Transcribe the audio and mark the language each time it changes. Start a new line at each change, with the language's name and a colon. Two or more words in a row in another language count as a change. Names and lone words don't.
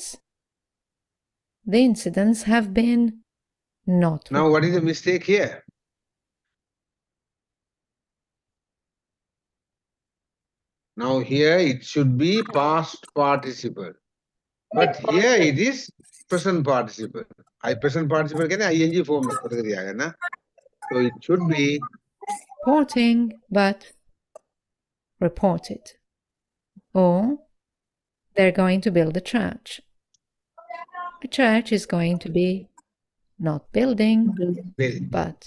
English: The incidents have been not Now what is the mistake here? Now here it should be past participle. But here it is present participle. Present participle
Sinhala: කියන්නේ
English: ing form
Sinhala: එකට තියාගන්න.
English: So it should be reporting but reported. Or they're going to build a church. A church is going to be not building built.